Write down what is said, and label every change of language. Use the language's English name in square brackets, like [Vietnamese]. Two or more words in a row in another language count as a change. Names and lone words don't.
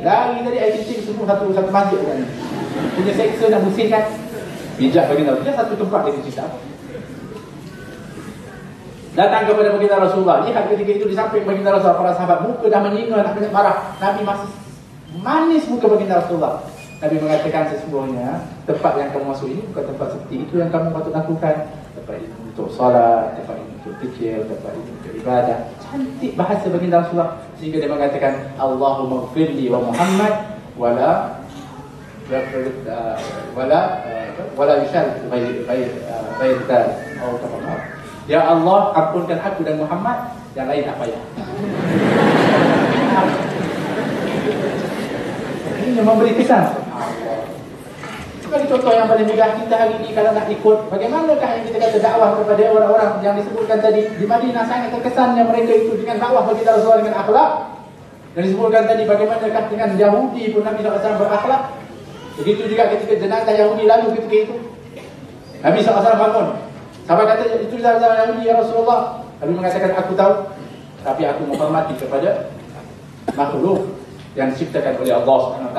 [Malay] Lari tadi air kencing semua satu masjid kan. Punya seksa nak bersihkan. Bijak baginda Rasulullah, satu tempat dia kencing tak. Datang kepada baginda Rasulullah, lihat ketika itu di samping baginda Rasulullah, para sahabat muka dah menyinga, nak banyak marah. Nabi masih manis muka baginda Rasulullah. Nabi mengatakan, sesungguhnya tempat yang kamu masuk ini bukan tempat seperti itu yang kamu patut lakukan. Tempat ini untuk salat, tempat ini untuk zikir, tempat ini untuk ibadah. Cantik bahasa baginda Rasulullah, sehingga dia mengatakan, [Arabic] اللهم اغفر لي و محمد ولا يشرك غير ذلك. [Malay] Ya Allah, ampunkan aku dan Muhammad, yang lain tak payah. Ini memberi kesan. Sebagai contoh yang paling mudah, kita hari ini kalau nak ikut, bagaimanakah yang kita kata dakwah kepada orang-orang yang disebutkan tadi di Madinah, sangat terkesannya mereka itu dengan dakwah baginda Rasulullah dengan akhlak. Dan disebutkan tadi bagaimanakah dengan Yahudi pun Nabi SAW berakhlak. Begitu juga ketika jenazah Yahudi lalu ketika itu, Nabi SAW bangun. Sahabat kata, itu jenazah Yahudi ya Rasulullah. Nabi mengatakan, aku tahu, tapi aku menghormati kepada makhluk yang diciptakan oleh Allah SWT.